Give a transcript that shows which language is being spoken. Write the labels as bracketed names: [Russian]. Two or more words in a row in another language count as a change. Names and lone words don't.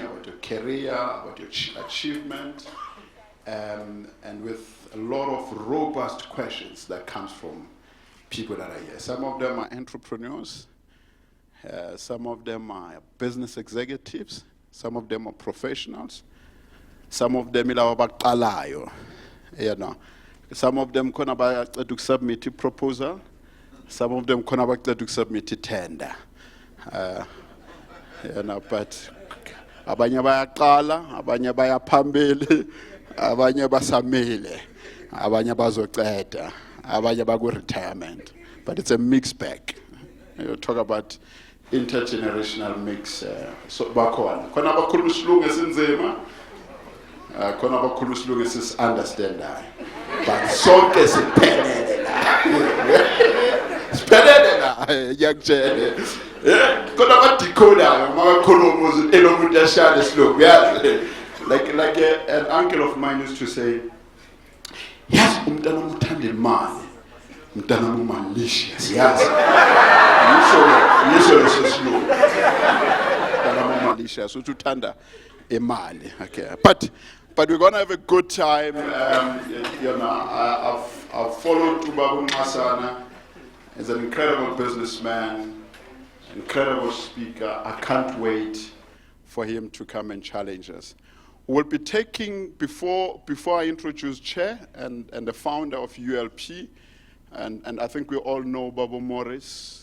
[English] about your career, about your achievement, and with a lot of robust questions that comes from people that are here. Some of them are entrepreneurs, some of them are business executives, some of them are professionals, some of them are abaqalayo, you know. Some of them [Zulu] khona baqeda ukusubmit [English] proposal, some of them [Zulu] khona baqeda ukusubmit [English] tender. You know, but [Zulu] abanye bayaqala, abanye bayaphambili, abanye basamile, abanye bazoqeda, abanye baku-retirement. [English] But it's a mixed bag. You talk about intergenerational mix. [Zulu] So bakhona. Khona abakhuluma isilungu esinzima, khona abakhuluma isilungu esisi-understandayo. But sonke siphelele la. Siphelele la, ngiyakutshela. Khona abadecodayo makakhuluma ukuthi elomuntu ashaya isilungu, yazi. [English] Like an uncle of mine used to say, yes, [Zulu] umntana uthanda imali, umntana [English] malicious, yes. [Zulu] Yisho lesilungu. Umntana malicious, uthanda imali. [English] Okay, but we're gonna have a good time. You know, I've followed Sizwe Nxasana. He's an incredible businessman, incredible speaker. I can't wait for him to come and challenge us. We'll be taking, before I introduce Chair and the founder of ULP, and I think we all know Babu Morris.